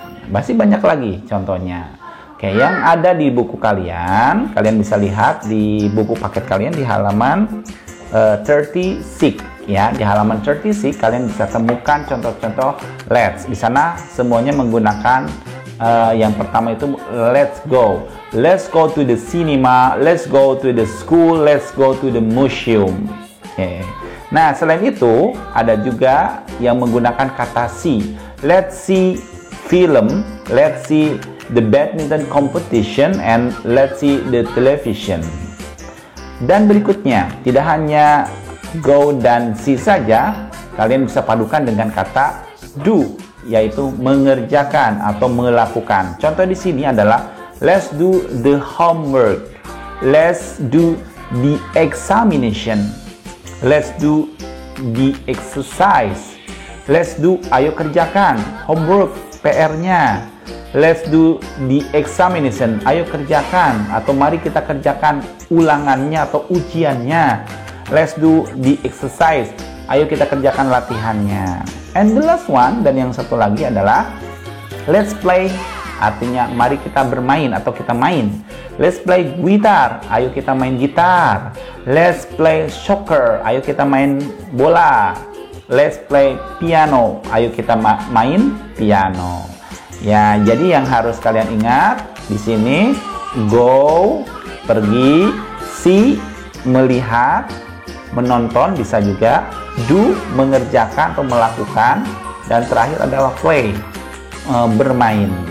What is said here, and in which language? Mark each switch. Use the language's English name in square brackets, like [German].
[Indonesian] Masih banyak lagi contohnya. Oke, yang ada di buku kalian bisa lihat di buku paket kalian di halaman 36 ya. Di halaman 36 kalian bisa temukan contoh-contoh let's. Di sana semuanya menggunakan yang pertama itu let's go. [English] Let's go to the cinema, let's go to the school, let's go to the museum. Okay. [Indonesian] Nah, selain itu ada juga yang menggunakan kata see. [English] Let's see film, let's see the badminton competition, and let's see the television. [Indonesian] Dan berikutnya, tidak hanya go dan see saja, kalian bisa padukan dengan kata do, yaitu mengerjakan atau melakukan. Contoh di sini adalah [English] let's do the homework, let's do the examination, let's do the exercise, let's do, [Indonesian] ayo kerjakan [English] homework, PR-nya. Let's do the examination, [Indonesian] ayo kerjakan atau mari kita kerjakan ulangannya atau ujiannya. [English] Let's do the exercise, [Indonesian] ayo kita kerjakan latihannya. [English] And the last one, [Indonesian] dan yang satu lagi adalah [English] let's play, [Indonesian] artinya mari kita bermain atau kita main. [English] Let's play gitar, [Indonesian] ayo kita main gitar. [English] Let's play soccer, [Indonesian] ayo kita main bola. [English] Let's play piano, [Indonesian] ayo kita main piano. Ya, jadi yang harus kalian ingat di sini go, pergi, see, melihat, menonton, bisa juga do, mengerjakan atau melakukan, dan terakhir adalah play, bermain.